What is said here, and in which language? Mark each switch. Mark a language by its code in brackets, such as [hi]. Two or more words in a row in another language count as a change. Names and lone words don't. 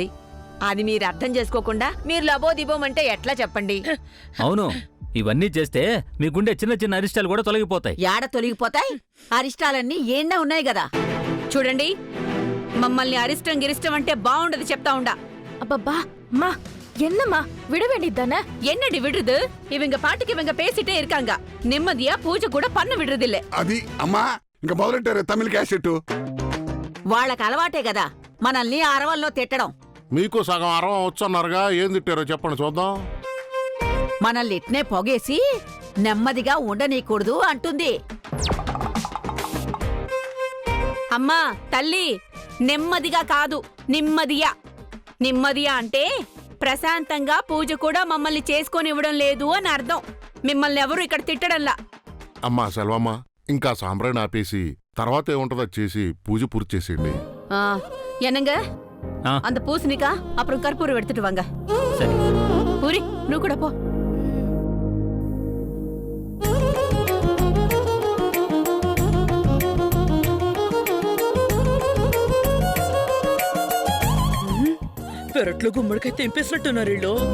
[te] అది మీరు అర్థం చేసుకోకుండా మీరు లబోదిబోమంటే ఎట్లా చెప్పండి? అవును, ఇవన్నీ చేస్తే మీ గుండె చిన్న చిన్న అరిష్టాలు కూడా తొలగిపోతాయి. యాడ తొలగిపోతాయి? అరిష్టాలన్నీ ఏండా ఉన్నాయి కదా. చూడండి, మమ్మల్ని అరిష్టం గిరిష్టం అంటే బాగుండదు చెప్తా ఉండా. [ta] அப்பப்பா அம்மா என்னம்மா விட வேண்டியதானே? என்னடி விடுறது? இவங்க பாட்டுக்கு இவங்க பேசிட்டே இருக்காங்க. நிம்மதியா பூஜை கூட பண்ண விடுறது இல்ல. [te] అది అమ్మా ఇంకా మొదలెట్టారు తమిళ క్యాసెట్. వాళ్ళకి అలవాటే కదా మనల్ని అరవల్లో తిట్టడం. మీకు సగం అరవం వచ్చన్నారుగా, ఏం తిట్టారో చెప్పండి చూద్దాం. మనల్ని ఇట్నే పొగేసి నెమ్మదిగా ఉండనీకూడదు అంటుంది. అమ్మా తల్లి, నెమ్మదిగా కాదు నిమ్మదియా. నిమ్మదియా అంటే ప్రశాంతంగా పూజ కూడా మమ్మల్ని చేసుకొనివ్వడం లేదు అని అర్థం. మిమ్మల్ని ఎవరు ఇక్కడ తిట్టడంలా. అమ్మా సెల్వమ్మ, ఇంకా సాంబ్రాణి ఆపేసి తర్వాత ఏముంటుందో చేసి పూజ పూర్తి చేసేయండి. [ta] என்னங்க ఆ, அந்த பூசணிக்கா அப்புறம் கற்பூரம் எடுத்துட்டு வாங்க. [te] సరే. பூரி నువ్వు కూడా పో. పెరట్లో గుమ్మడికాయ తెంపేసినట్టున్నారు వీళ్ళు.